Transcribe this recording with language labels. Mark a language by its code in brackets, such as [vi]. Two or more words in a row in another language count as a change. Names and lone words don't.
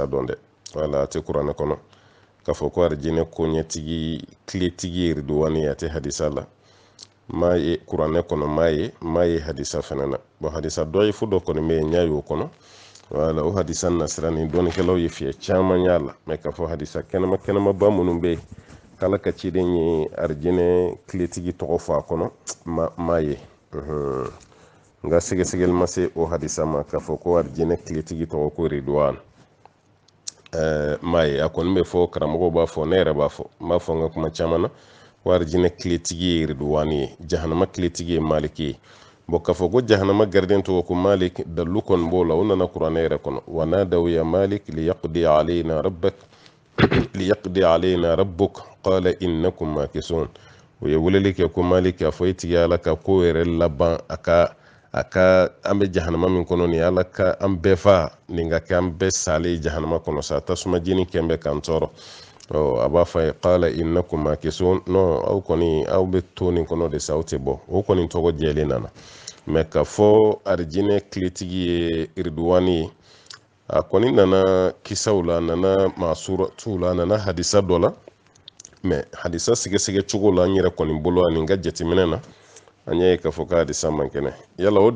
[bm] dɔn dɛ wala a tɛ kuranɛ kɔnɔ k'a fɔ ko arijinɛ koɲɛtigi tiletigi iriduwani a tɛ hadisa la m'a ye kuranɛ kɔnɔ m'a ye hadisa fana na bon hadisa dɔ ye fo dɔ kɔni bɛ yen n y'a ye o kɔnɔ wala o hadisa nasira ni dɔnnikɛlaw ye fiɲɛ caman y'a la mɛ k'a fɔ hadisa kɛnɛma kɛnɛmaba minnu bɛ yen k'ala ka ciden ye arijinɛ tiletigi tɔgɔ fɔ a kɔnɔ m'a ye nka sɛgɛsɛgɛli ma se o hadisa ma k'a fɔ ko arijinɛ tiletigi tɔgɔ ko ridwan m'a ye a kɔni bɛ fɔ karamɔgɔw b'a fɔ ne yɛrɛ b'a fɔ n b'a fɔ n ka kuma caman na ko arijinɛ tiletigi ye ridwani ye jahanama tiletigi ye maliki ye bon k'a fɔ ko jahanama gardien tɔgɔ ko malik dalu kɔni b'o la o nana kuranɛ yɛrɛ kɔnɔ [ar] و نادوا يا مالك ليقض علينا ربك ليقض علينا ربك قال إنكم ماكثون [bm] o ye weleli kɛ ko malik a fɔ e tigi ala ka ko yɛrɛ laban a ka an bɛ jahanama min kɔnɔ nin ala ka an bɛɛ fa nin ka kɛ an bɛɛ salen jahanama kɔnɔ sa tasuma jeni kɛn bɛ k'an tɔɔrɔ a b'a fɔ a ye [ar] قال إنكم ماكثون [bm] non aw kɔni aw bɛ to nin kɔnɔ de sa aw tɛ bɔ o kɔni tɔgɔ jɛlen nana mɛ ka fɔ arijinɛ tiletigi ye iriduwani ye a kɔni nana kisaw la nana masuratuw la nana hadisa dɔ la mɛ hadisa sɛgɛsɛgɛ cogo la n yɛrɛ kɔni bolo ani n ka jateminɛ na an y'a ye k'a fɔ ko hadisa man kɛnɛ yala o de